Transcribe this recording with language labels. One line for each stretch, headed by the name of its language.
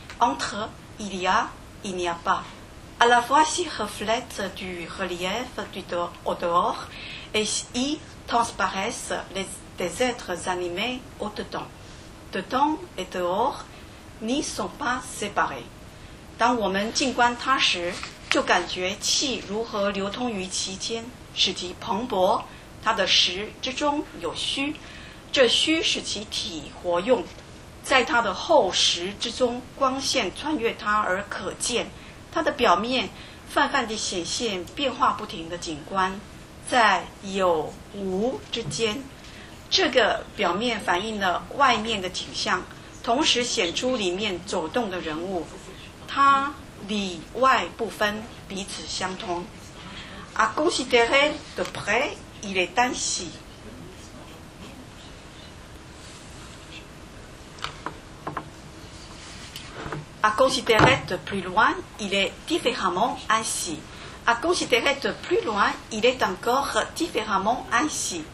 French: Entre il y a, il n'y a pas. À la fois s'y reflète du relief au dehors et y transparaissent des êtres animés au dedans. Dedans et dehors n'y sont pas séparés.
Chinese: 当我们静观它时就感觉气如何流通于其间使其蓬勃它的实之中有虚这虚使其体活用在它的厚实之中光线穿越它而可见它的表面泛泛地显现变化不停的景观在有无之间这个表面反映了外面的景象同时显出里面走动的人物它里外不分，彼此相通。
French: À considérer de près, il est ainsi. À considérer de plus loin, il est différemment ainsi. À considérer de plus loin, il est encore différemment ainsi.